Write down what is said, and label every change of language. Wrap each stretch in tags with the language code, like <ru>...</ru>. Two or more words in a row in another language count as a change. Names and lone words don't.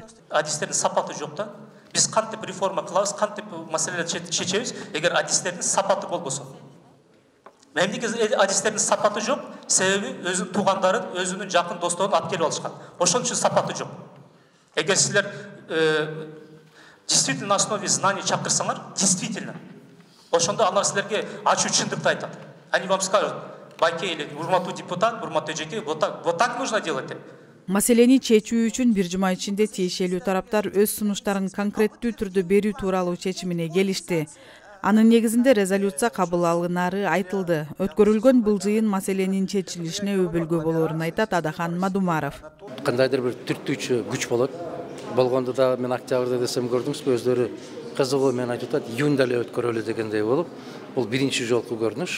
<ky>Адистердин сапаты жок да. Биз кантип реформа кылабыз, кантип маселелерди чечебиз, эгер адистердин сапаты болбосо. Эмнеге адистердин сапаты жок? Себеби өзүнүн туугандарын, өзүнүн жакын досторун алып келип алышкан. Ошон үчүн сапаты жок. Эгер силер</ky> <ru>действительно на основе знаний</ru> <ky>чакырсаңар, действительно, ошондо алар силерге ачуу чындыкты айтат.</ky> <ru>Они вам скажут: Байке или</ru> <ky>урматтуу депутат, урматтуу эжеке,</ky> <ru>вот так нужно делать.</ru> <ky>Маселени чечүү үчүн бир жума ичинде тиешелүү тараптар өз сунуштарын конкреттүү түрдө берүү тууралуу чечимине келишти. Анын негизинде резолюция кабыл алынары айтылды. Өткөрүлгөн бул жыйын маселенин чечилишине өбөлгө болорун айтат Адахан Мадумаров. Кандайдыр бир түрттүүчү күч болот. Болгондо да мен октябрда десем көрдүңүзбү, өздөрү кызыгуу менен айтып атат, июнда эле өткөрөлү дегендей болуп, бул биринчи жолку көрүнүш.</ky>